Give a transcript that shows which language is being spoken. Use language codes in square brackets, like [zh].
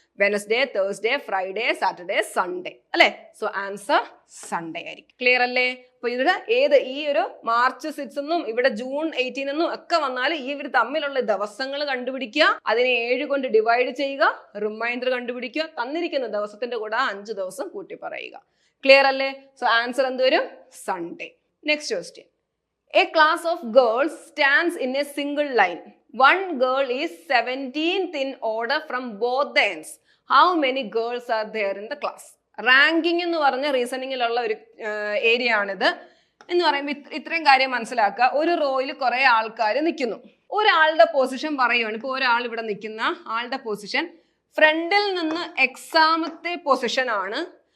[ml] Wednesday, Thursday, Friday, Saturday, Sunday അല്ലെ. So answer Sunday ആയിരിക്കും. Clear അല്ലേ? അപ്പൊ ഇവിടെ ഈ ഒരു മാർച്ച് 6 എന്നും ഇവിടെ ജൂൺ 18 എന്നും ഒക്കെ വന്നാൽ ഇവർ തമ്മിലുള്ള ദിവസങ്ങൾ കണ്ടുപിടിക്കുക. അതിനെ 7 കൊണ്ട് ഡിവൈഡ് ചെയ്യുക. റിമൈൻഡർ കണ്ടുപിടിക്കുക. തന്നിരിക്കുന്ന ദിവസത്തിന്റെ കൂടെ 5 ദിവസം കൂട്ടി പറയുക. ക്ലിയർ അല്ലേ? സോ ആൻസർ എന്ത് വരും? Sunday. Next question. [en] A class of girls stands in a single line. One girl is 17th in order from both the ends. How many girls are there in the class? [ml] Ranking എന്ന് പറഞ്ഞ റീസണിങ്ങിലുള്ള ഒരു area ആണിത്. എന്ന് പറയുമ്പോൾ ഇത്രയും കാര്യം മനസ്സിലാക്കുക. ഒരു റോയിൽ കുറെ ആൾക്കാർ നിൽക്കുന്നു. ഒരാളുടെ പൊസിഷൻ പറയുവാണ്. ഇപ്പൊ ഒരാൾ ഇവിടെ നിൽക്കുന്ന ആളുടെ പൊസിഷൻ ഫ്രണ്ടിൽ നിന്ന് എക്സാമത്തെ പൊസിഷൻ ആണ്.